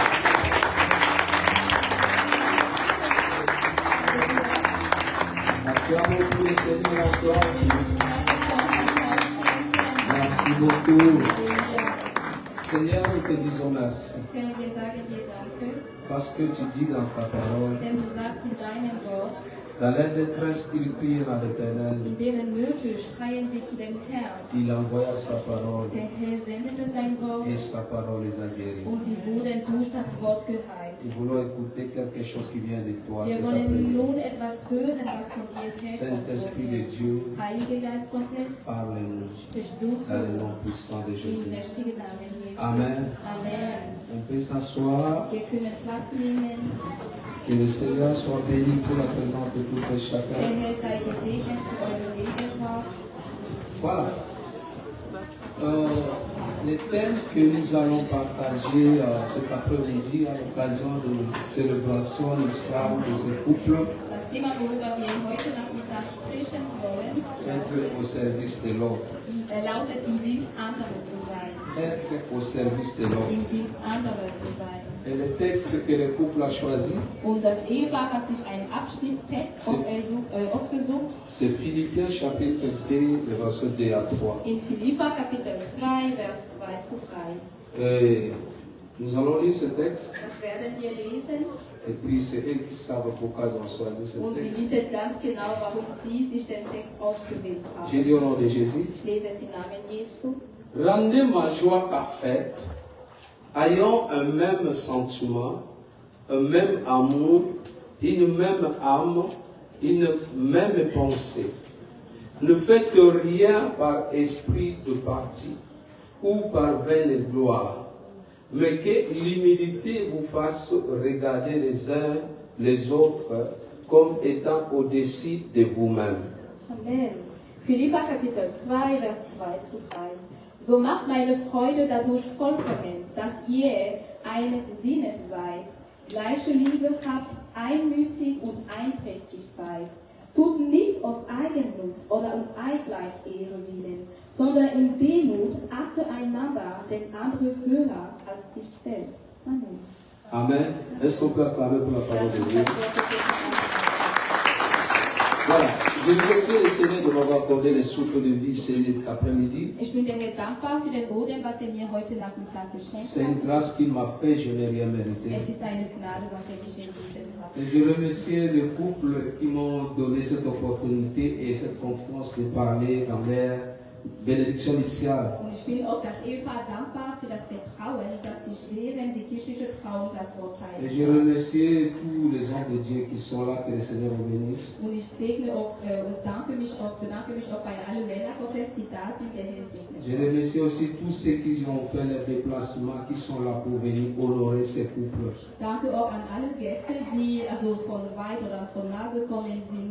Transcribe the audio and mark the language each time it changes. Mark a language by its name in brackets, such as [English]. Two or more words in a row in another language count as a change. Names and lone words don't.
[French] Acclamons pour le Seigneur encore. Merci beaucoup. Seigneur, nous te disons merci. [German] Wir sagen dir danke, [French] Parce que tu dis dans ta parole, [German] denn du sagst in deinem Wort, [French] dans la détresse, ils crient à l'Éternel. [German] in deren Nöte schreien sie zu dem Herrn. [French] Il envoya sa parole [German] Der Herr sendete sein Wort [French] et sa parole les a guéris. [German] und sie wurden durch das Wort geheilt. [French] Nous voulons écouter quelque chose qui vient de toi [German] Wir [French] cet [German] wollen [French] après-midi. [German] nun etwas hören, was von dir [French] Saint-Esprit de [German] herkommt. [French] Dieu, [German] Heiliger Geist Gottes, [French] parle-nous [German] sprich du zu [French] dans le nom [German] uns. [French] puissant de [German] Im [French] Jésus. [German] mächtigen Namen Jesu. Amen. Amen. [French] On peut s'asseoir. [German] Wir können Platz nehmen. [French] Que le Seigneur soit béni pour la présence de tout et [German] Der [French] chacun. [German] Herr sei gesegnet für eure Lebensart. [French] Voilà. Les thèmes que nous allons partager cet après-midi à l'occasion de célébration initiale de ce couple, [German] Das Thema, worüber wir heute Nachmittag sprechen wollen, [French] être au service de l'autre. [German] Lautet im Dienst anderer zu sein. [French] Être au service de l'autre. [German] Im Dienst anderer zu sein. [French] Et le texte que le couple a choisi, [German] Und das Ehepaar hat sich einen Abschnitt-Test ausgesucht [French] c'est Philippiens chapitre 2, le verset 2 à 3. [German] in Philippa Kapitel 2, Vers 2 zu 3. [French] Et nous allons lire ce texte, [German] Das werden wir lesen [French] et puis c'est eux qui savent pourquoi ils ont choisi ce [German] und Sie [French] texte. [German] wissen ganz genau, warum Sie sich den Text ausgewählt [French] Je [German] haben. [French] lis au nom de Jésus. [German] Ich lese es im Namen Jesu. [French] Rendez ma joie parfaite, ayant un même sentiment, un même amour, une même âme, une même pensée. Ne faites rien par esprit de parti ou par vaine gloire, mais que l'humilité vous fasse regarder les uns les autres comme étant au-dessus de vous-même. Amen. [German] Philippa Kapitel 2, Vers 2 zu 3. So macht meine Freude dadurch vollkommen, dass ihr eines Sinnes seid, gleiche Liebe habt, einmütig und einträchtig seid. Tut nichts aus Eigennutz oder um Eigleid-Ehre willen, sondern in Demut achtet einander den anderen höher als sich selbst. Amen. Amen. [French] Est-ce qu'on peut acclamer pour la parole [German] Das [French] de [German] ist [French] Dieu? [German] das Wort Gottes. [French] Voilà. Je remercie le Seigneur de m'avoir accordé le souffle de vie cet après-midi. [German] Ich bin dir dankbar für den Odem, was er mir heute Nachmittag geschenkt [French] C'est une [German] hat. [French] grâce qu'il m'a fait, je n'ai rien mérité. [German] Es ist eine Gnade, was er geschenkt hat. [French] Et je remercie les couples qui m'ont donné cette opportunité et cette confiance de parler dans leur bénédiction nuptiale. [German] Und ich bin auch das Ehepaar dankbar für das Vertrauen, das sich während die kirchliche Trauung das Wort [French] Et [German] teilt. [French] je remercie tous les hommes de Dieu qui sont là, que le Seigneur vous bénisse. [German] Und ich segne auch und bedanke mich auch bei allen Männern Gottes, die da sind, der Herr segne. [French] Je remercie aussi tous ceux qui ont fait le déplacement, qui sont là pour venir honorer ces couples. [German] Danke auch an alle Gäste, die also von weit oder von nah gekommen sind.